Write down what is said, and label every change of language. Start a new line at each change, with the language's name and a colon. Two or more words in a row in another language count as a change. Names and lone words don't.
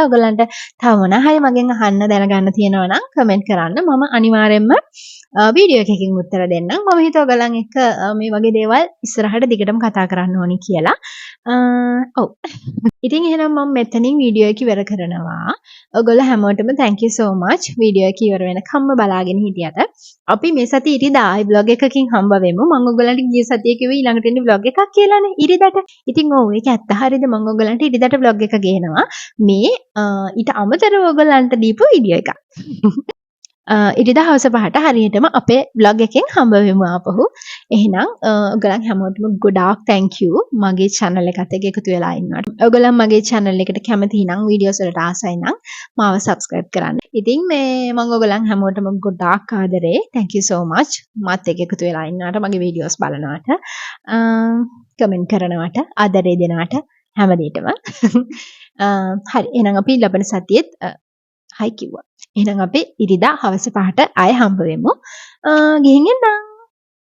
Sinhala: ඔයගලන්ට තව මොනවා හරි මගෙන් අහන්න දැනගන්න තියෙනවා නම් කමෙන්ට් කරන්න. මම අනිවාර්යෙන්ම වීඩියෝ එකකින් උත්තර දෙන්නම්. මම හිතුවා ඔයගලන් එක්ක මේ වගේ දේවල් ඉස්සරහට දිගටම කතා කරන්න ඕනි කියලා. ඔව්. ඉතින් එහෙනම් මම මෙතනින් වීඩියෝ එක ඉවර කරනවා. ඔයගොල්ලෝ හැමෝටම
English: thank you so much
Sinhala: වීඩියෝ එක ඉවර වෙනකම්ම බලාගෙන හිටියට. අපි මේ සතියේ ඉරිදා ආයි vlog එකකින් හම්බ වෙමු. මම ඔයගොල්ලන්ට ගිය සතියේ කිව්වේ ඊළඟට එන්නේ vlog එකක් කියලානේ ඉරිදාට. ඉතින් ඔව් ඒක ඇත්ත හරියද මම ඔයගොල්ලන්ට ඉරිදාට vlog එක ගේනවා. මේ ඊට අමතරව ඔයගොල්ලන්ට දීපු වීඩියෝ එකක්. ඉරිදා හවස 5ට හරියටම අපේ vlog එකෙන් හම්බ වෙමු ආපහු. එහෙනම් ඔයගලන් හැමෝටම ගොඩාක්
English: thank you
Sinhala: මගේ channel එකත් එක්ක එකතු වෙලා ඉන්නවට. ඔයගලන් මගේ channel එකට කැමති නම් වීඩියෝස් වලට ආසයි නම් මාව subscribe කරන්න. ඉතින් මේ මම ඔයගලන් හැමෝටම ගොඩාක් ආදරේ.
English: thank you so much
Sinhala: මාත් එක්ක එකතු වෙලා ඉන්නවට, මගේ වීඩියෝස් බලනවට, කමෙන්ට් කරනවට, ආදරේ දෙනවට හැමදේටම. හරි එහෙනම් අපි ලබන සතියේත් හයි කිව්වා. එහෙනම් අපි ඉරිදා හවස 5ට ආයෙ හම්බ වෙමු.